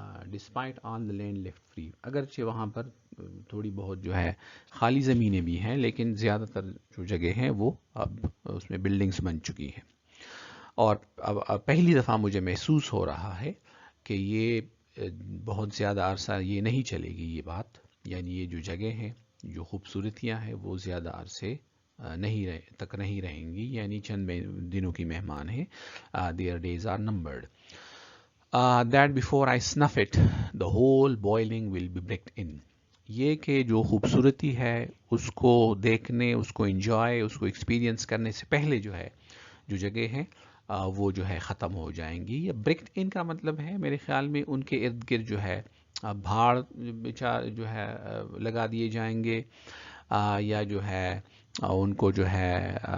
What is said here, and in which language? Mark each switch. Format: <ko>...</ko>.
<en>despite all the land left free,</en> <ur>اگرچہ وہاں پر تھوڑی بہت جو ہے خالی زمینیں بھی ہیں، لیکن زیادہ تر جو جگہ ہیں وہ اب اس میں بلڈنگز بن چکی ہیں۔ اور اب پہلی دفعہ مجھے محسوس ہو رہا ہے کہ یہ بہت زیادہ عرصہ یہ نہیں چلے گی یہ بات، یعنی یہ جو جگہ ہیں، جو خوبصورتیاں ہیں، وہ زیادہ عرصے تک نہیں رہیں گی، یعنی چند دنوں کی مہمان ہیں۔</ur> <en>Their days are numbered. That before I snuff it, the whole boiling will be bricked in.</en> <ur>یہ کہ جو خوبصورتی ہے اس کو دیکھنے، اس کو انجوائے، اس کو ایکسپیرینس کرنے سے پہلے جو ہے جو جگہ ہیں وہ جو ہے ختم ہو جائیں گی۔ یا برکڈ ان کا مطلب ہے میرے خیال میں ان کے ارد گرد جو ہے بھاڑ جو ہے لگا دیے جائیں گے، یا جو ہے ان کو جو ہے</ur>